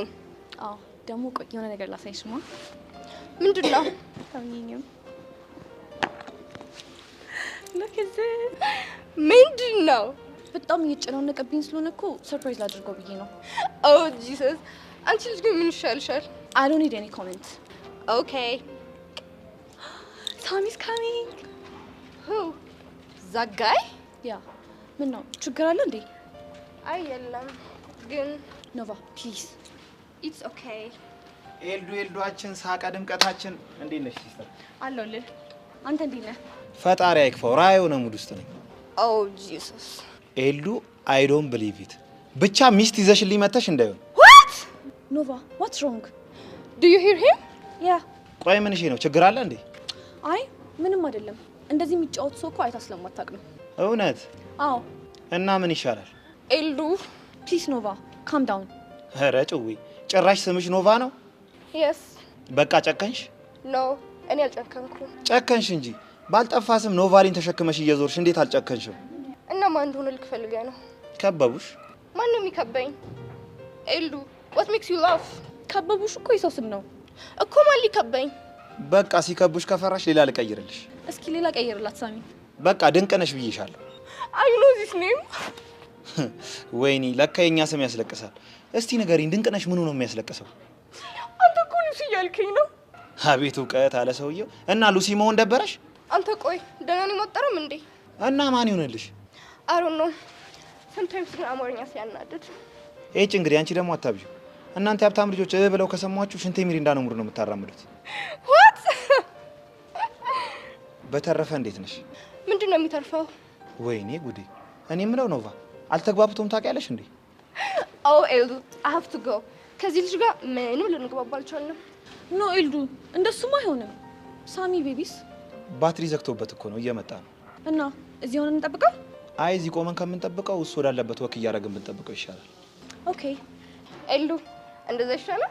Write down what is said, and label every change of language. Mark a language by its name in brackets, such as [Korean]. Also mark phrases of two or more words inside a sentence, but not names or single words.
[Amharic] አዎ ደግሞ ቆይ የሆነ ነገር ላሳይሽማ። ምንድን ነው? ታሚኒም ምንድን ነው? በጣም እየጨናነቀብኝ ስለሆነ እኮ ሰርፕራይዝ ላድርገው ብዬ ነው። [English] Oh Jesus። [Amharic] አንቺ ልጅ ግን ምን ይሻልሻል? [English] I don't need any comment. Okay. Tommy's coming. Who? That guy? Yeah. [Amharic] ምን ነው ችግር አለ እንዴ? አይ የለም ግን ኖቫ ፕሊዝ። [English] It's okay. [Amharic] ኤልዱአችን ሳቀ ድምቀታችን። እንዴት ነሽ ሲስተር? አለሁልህ። አንተ እንዴት ነህ? ፈጣሪ አይክፈው። ራዩ ነው ሙድ ውስጥ ነኝ። [English] Oh Jesus. [Amharic] ኤልዱ [English] I don't believe it። [Amharic] ብቻ ሚስት ይዘሽልኝ መተሽ እንዳይሆን። [English] What? ኖቫ what's wrong? Do you hear him? Yeah. [Amharic] ቆይ ምን ነው ችግር አለ እንዴ? አይ ምንም አይደለም። እንደዚህ የሚጫወት ሰው እኮ አይታ ስለማታውቅ ነው። እውነት? አዎ። እና ምን ይሻላል? ኤልዱ [English] ፕሊዝ ኖቫ calm down. [Amharic] ኧረ ጭዊ ጭራሽ ስምሽ ኖቫ ነው? [English] Yes. [Amharic] በቃ ጨከንሽ? ኖ እኔ አልጨከንኩም። ጨከንሽ እንጂ ባልጠፋ ስም ኖቫሊን ተሸክመሽ እየዞርሽ እንዴት አልጨከንሽም? እና ማን እንደሆነ ልትፈልገው ነው? ከበቡሽ? ማን ነው የሚከበኝ? ኤሉ [English] what makes you laugh? [Amharic] ከበቡሽ እኮ የሰው ስም ነው እኮ ማን ሊከበኝ? በቃ ሲከቡሽ ከፈራሽ ሌላ ልቀይርልሽ። እስኪ ሌላ ቀይርላት ሳሚ። በቃ ድንቅነሽ ብዬሻለሁ። [English] I know this name. [Amharic] ወይኔ ለካ የኛ ስም ያስለቅሳል። እስቲ ንገሪኝ ድንቅነሽ ምኑ ነው የሚያስለቅሰው? አንተ እኮ ሉሲ እያልከኝ ነው። አቤት እውቀት አለ ሰውየው። እና ሉሲ መሆን ደበረሽ? አንተ ቆይ ደህና ነኝ ወጠረም እንዴ? እና ማን ይሆንልሽ? [English] I don't know. Sometimes [Amharic] ግን አማርኛ ሲያናድድ። እጭ እንግዲህ አንቺ ደግሞ አታብዢው። እናንተ ሀብታም ልጆች ብለው ከሰማችሁ ሽንቴ ሚሪንዳ ነው ሙሉ ነው የምታራምዱት። [English] What? [Amharic] በተረፈ እንዴት ነሽ? ምንድን ነው የሚተርፈው? ወይኔ ጉዴ። እኔ የምለው ኖቫ አልተግባብቶም ታውቂያለሽ እንዴ? [English] Oh ኤልዱ I have to go. [Amharic] ከዚህ ልጅ ጋር ምንም ልንግባባ አልቻልንም። ኖ ኤልዱ እንደሱም አይሆንም። ሳሚ ቤቢስ ባትሪ ዘግቶበት እኮ ነው እየመጣ ነው። እና እዚህ ሆነን እንጠብቀው? አይ እዚህ ቆመን ከምንጠብቀው እሱ ወዳለበት ወክ እያደረግን ብንጠብቀው ይሻላል። ኦኬ ኤልዱ እንደዛ ይሻላል?